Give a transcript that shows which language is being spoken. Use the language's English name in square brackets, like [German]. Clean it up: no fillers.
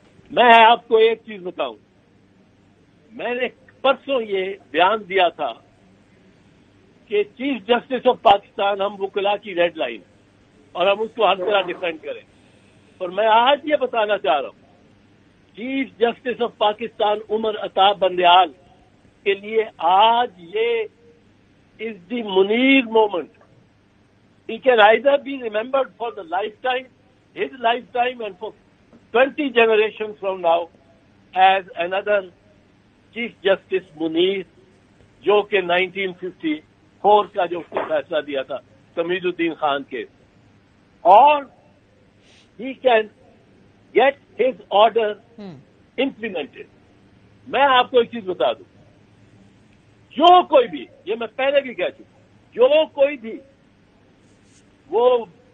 [Urdu] میں آپ کو ایک چیز بتاؤں، میں نے پرسوں یہ بیان دیا تھا کہ چیف جسٹس آف پاکستان ہم وکلا کی ریڈ لائن، اور ہم اس کو ہر طرح ڈیفینڈ کریں. اور میں آج یہ بتانا چاہ رہا ہوں، chief justice of Pakistan Umar Ata Bandial کے لیے آج یہ [English] is the Munir moment. He can either be remembered for the lifetime, his lifetime, and for 20 generations from now as another Chief Justice Munir, [Urdu] جو کہ 1954 کا جو اس نے فیصلہ دیا تھا تمیز الدین خان کے. [English] اور he can get his order implemented. [Urdu] میں آپ کو ایک چیز بتا دوں، جو کوئی بھی، یہ میں پہلے بھی کہہ چکا، جو کوئی بھی وہ